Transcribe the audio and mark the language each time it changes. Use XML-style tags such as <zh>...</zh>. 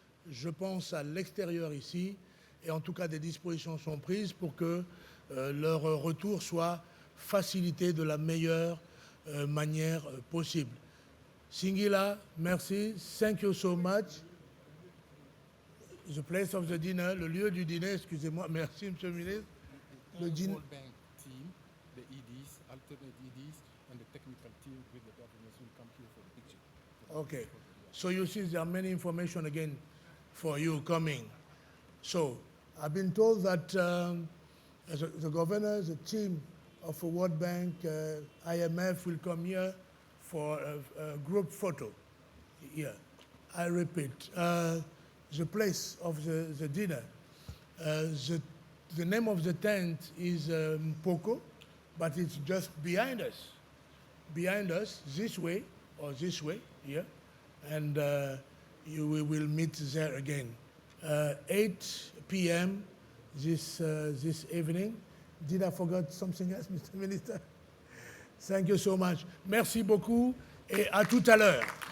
<fr>Je pense à l'extérieur ici, et en tout cas des dispositions sont prises pour que leur retour soit facilité de la meilleure manière possible.</fr> <en>Singila, merci. Thank you so much. The place of the dinner,</en> <fr>le lieu du dîner, excusez-moi. Merci, Monsieur le ministre. Le dîner.</fr> <en>World Bank team, the EDs, alternate EDs, and the technical team with the governments will come here for the picture. Okay. So you see there are many information again for you coming. So I've been told that the governor, the team of the World Bank, IMF will come here for a group photo here. I repeat, the place of the dinner, the name of the tent is Mpoko, but it's just behind us. Behind us, this way, or this way, here, and we will meet there again. 8 p.m. this evening. Did I forget something else, Mr. Minister? Thank you so much.</en> <fr>Merci beaucoup et à tout à l'heure.</fr>